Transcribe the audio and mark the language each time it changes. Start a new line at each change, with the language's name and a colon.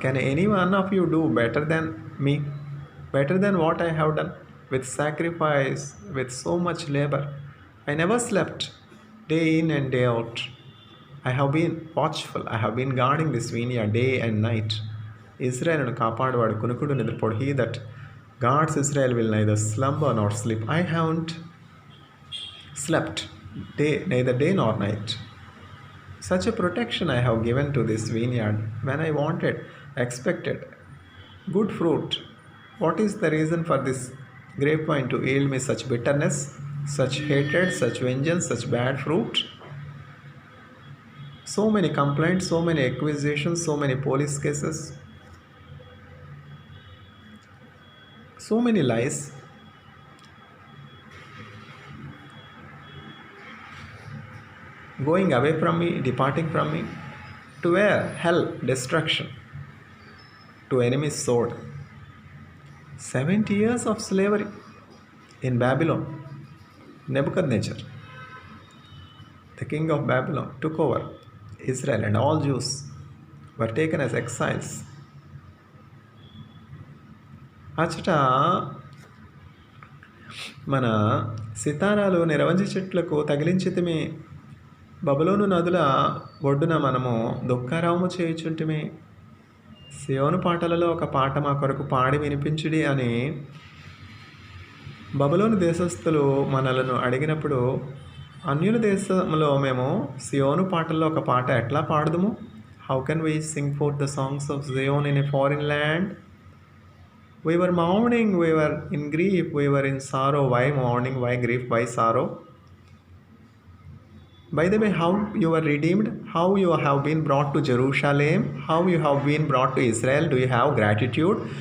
English: Can any one of you do better than me? Better than what I have done? With sacrifice, with so much labor. I never slept, day in and day out. I have been watchful. I have been guarding this vineyard day and night.
Telugu: Israel కాపాడువాడు కునుకుడు నిద్రపోడు.
English: He that guards Israel will neither slumber nor sleep. I haven't slept neither day nor night. Such a protection I have given to this vineyard when I wanted, expected good fruit. What is the reason for this grapevine to yield me such bitterness, such hatred, such vengeance, such bad fruit? So many complaints, so many accusations, so many police cases, so many lies. Going away from me, departing from me, to where? Hell, destruction, to enemy's sword. 70 years of slavery in Babylon. Nebuchadnezzar, the king of Babylon, took over Israel, and all Jews were taken as exiles.
Telugu: అచ్చట మన సితారాలు నిరవంజి చెట్లకు తగిలించితిమి, బబులోను నదుల ఒడ్డున మనము దుఃఖారావము చేయుచుంటిమి. సియోను పాటలలో ఒక పాట మా కొరకు పాడి వినిపించుడి అని బబులోను దేశస్థులు మనలను అడిగినప్పుడు, అన్యుల దేశంలో మేము సియోను పాటల్లో ఒక పాట ఎట్లా పాడదుము?
English: How can we sing forth the songs of Zion in a foreign land? We were mourning, we were in grief, we were in sorrow. Why mourning? Why grief? Why sorrow? By the way, how you were redeemed, how you have been brought to Jerusalem, how you have been brought to Israel, do you have gratitude?